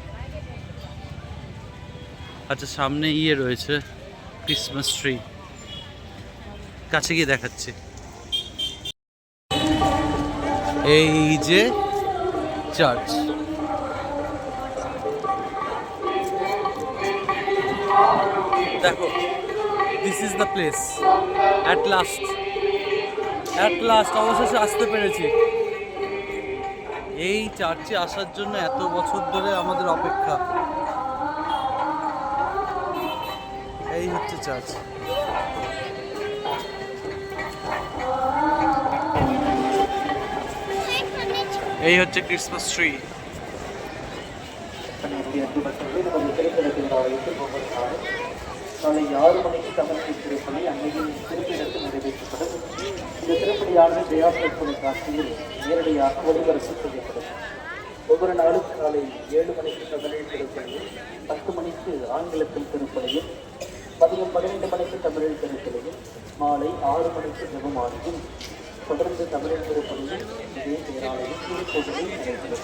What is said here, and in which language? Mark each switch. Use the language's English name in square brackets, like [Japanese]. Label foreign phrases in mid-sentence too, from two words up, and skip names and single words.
[Bangla] আচ্ছা, সামনে ইয়ে রয়েছে [English] Christmas tree, [Bangla] কাছে গিয়ে দেখাচ্ছি। এই যে চার্চ, দেখো, [English] this is the place. at last [Bangla] অবশেষে আসতে পেরেছি। এই চার্চে আসার জন্য এত বছর ধরে আমাদের অপেক্ষা। এই হচ্ছে চার্চ। এই হচ্ছে [English] Christmas tree. [Tamil] நாளை 6 மணிக்கு தமிழ் திருப்பலி அன்னையின் திருப்பிடத்தில் நிறைவேற்றப்படும். இந்த திருப்பலியானது ஜெயாசல் தொலைக்காட்சியில் நேரடியாக ஒளிபரப்பு செய்யப்படும். ஒவ்வொரு நாளும் காலை 7 மணிக்கு தமிழ் திருப்பலியும், 10 மணிக்கு ஆங்கிலத்தில் திருப்பலியும், 12 மணிக்கு தமிழ் திருப்பலியும், மாலை 6 மணிக்கு ஜெபமாலையும், தொடர்ந்து தமிழ் திருப்பலியும் இதே பேராலையும் திருப்பலியும் நடைபெறும்.